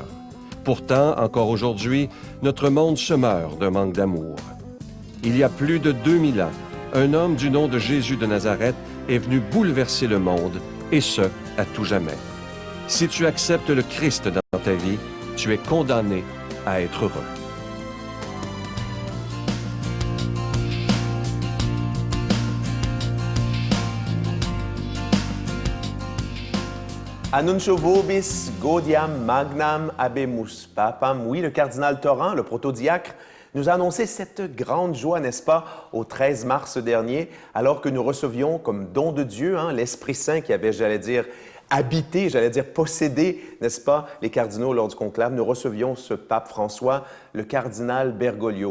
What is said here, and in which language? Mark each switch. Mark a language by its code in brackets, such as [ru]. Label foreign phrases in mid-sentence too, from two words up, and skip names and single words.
[fr] Pourtant, encore aujourd'hui, notre monde se meurt d'un manque d'amour. Il y a plus de 2000 ans, un homme du nom de Jésus de Nazareth est venu bouleverser le monde, et ce, à tout jamais. Si tu acceptes le Christ dans ta vie, tu es condamné à être heureux. [la] Annuncio vobis gaudiam magnam habemus papam. [fr] Oui, le cardinal Torrent, le protodiacre, nous a annoncé cette grande joie, n'est-ce pas, au 13 mars dernier, alors que nous recevions comme don de Dieu l'Esprit Saint qui avait, habité, possédé, n'est-ce pas, les cardinaux lors du conclave. Nous recevions ce pape François, le cardinal Bergoglio.